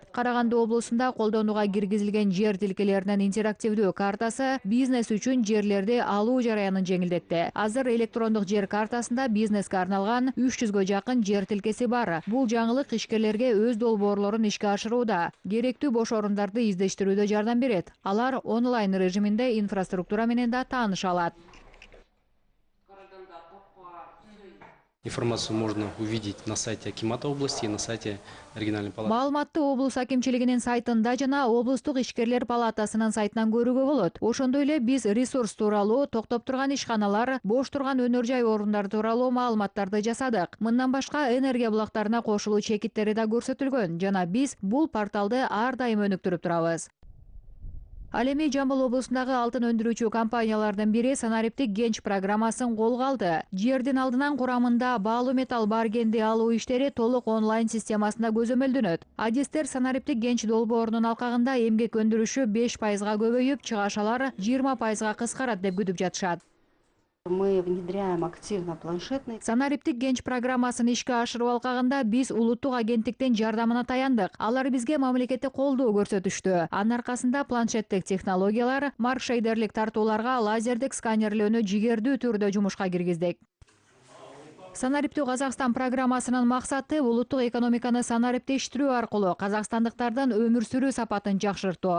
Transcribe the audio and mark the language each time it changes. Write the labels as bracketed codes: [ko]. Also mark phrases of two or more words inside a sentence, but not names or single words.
[ky] Караганды облусунда колдонууга киргизилген жер тилкелеринин интерактивдүү картасы бизнес үчүн жерлерди алуу жараянын жеңилдетти. Азыр электрондук жер картасында бизнеске арналган 300гө жакын жер тилкеси бар. Бул жаңылык ишкерлерге өз долбоорлорун ишке ашырууда, керектүү бош орундарды издештирүүдө жардам берет. Алар онлайн режиминде инфраструктура менен да тааныша алат. [ru] Информацию можно увидеть на сайте Акимата области и на сайте региональной палаты. [ky] Маалыматты облус акимчилигинин сайтында жана облустук ишкерлер палатасынын сайтынан көрүүгө болот. Ошондой эле биз ресурс тууралуу, токтоп турган ишканалар, бош турган өнөр жай орундары тууралуу маалыматтарды жасадык. Мындан башка энергия булактарына кошулуу чекиттери да көрсөтүлгөн жана биз бул порталды ар дайым өнүктүрүп турабыз. Ал эми Жамбыл облусундагы алтын өндүрүүчү компаниялардын бири санариптик генч программасын колго алды. Жердин алдынан курамында баалуу металл бар кенди алуу иштери толук онлайн системасында көзөмөлдөнөт. Адистер санариптик генч долбоорунун алкагында эмгек өндүрүшү 5%га көбөйүп, чыгашалар 20%га кыскарат деп күтүп жатышат. [ru] Мы внедряем активно планшетный. [ky] Санариптик генч программасын ишке ашыруу алкагында биз улуттук агенттиктин жардамына таяндык. Алар бизге мамлекеттик колдоо көрсөтүштү. Анын аркасында планшеттик технологиялар, маркшейдерлик тартууларга лазердик сканерлөөнү жигердүү түрдө жумушка киргиздик. Санариптүү Казакстан программасынын максаты улуттук экономиканы санариптештирүү аркылуу казакстандыктардын өмүр сүрүү сапатын жакшыртуу.